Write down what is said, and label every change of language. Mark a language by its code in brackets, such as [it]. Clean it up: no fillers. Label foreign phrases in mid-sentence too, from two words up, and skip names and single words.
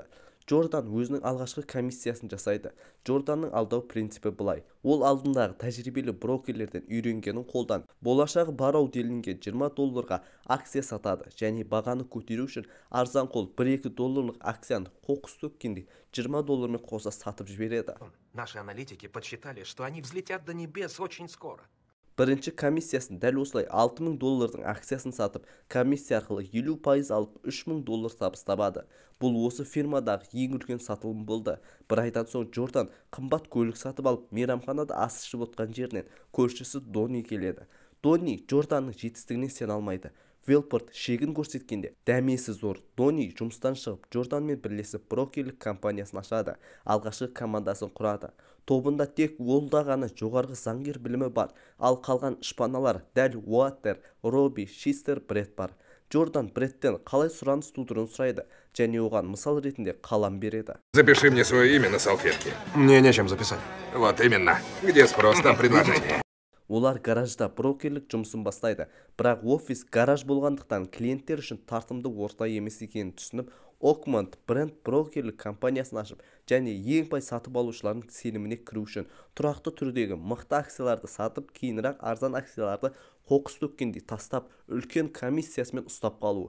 [kk] Джордан өзінің алғашқы комиссиясын жасайды. Джорданның алдау принципі былай. Ол алдындағы тәжірибелі брокерлерден үйренгенін қолдан болашағы бар ау делінген $20 акция сатады және бағаны көтеру үшін арзанқол $1-2 акцияны қоқыс төккенде $20 қоса сатып жібереді. [ru] Наши аналитики подсчитали, что они взлетят до небес очень скоро. [kk] Бірінші комиссиясын дәл осылай $6000 акциясын сатып, комиссия арқылы 50% алып $3000 табыс табады. Бұл осы фирмадағы ең үлкен сатылым болды. Бір айдан соң Джордан қымбат көлік сатып алып, мейрамханада ас ішіп отқан жерінен көршісі Донни келеді. Донни Джорданның жетістігіне сене алмайды. Белфорд шегін көрсеткенде дәмесі зор. Донни жұмыстан шығып, Джорданмен бірлесіп брокерлік компаниясын ашады. Алғашқы командасын құрады. Тобында тек Уоллда ғана жоғарғы заңгер білімі бар, ал қалған шпаналар дәл Уаттер, Робби, Шистер, Бред бар. Джордан Бредтен қалай сұраныс тудыруын сұрайды және оған мысал ретінде қалам береді. [ru] Запиши мне свое имя на салфетке. Мне нечем записать. Вот именно. Где спрос, там предложение. [kk] Олар гаражда брокерлік жұмысын бастайды, бірақ офис гараж болғандықтан клиенттер үшін тартымды орта емес екенін түсініп, Окманд бренд брокерлік компаниясын ашып, және ең бай сатып алушылардың сеніміне кіру үшін тұрақты түрдегі мықты акцияларды сатып, кейінірек арзан акцияларды қоқыс төккендей тастап, үлкен комиссиясымен ұстап қалу.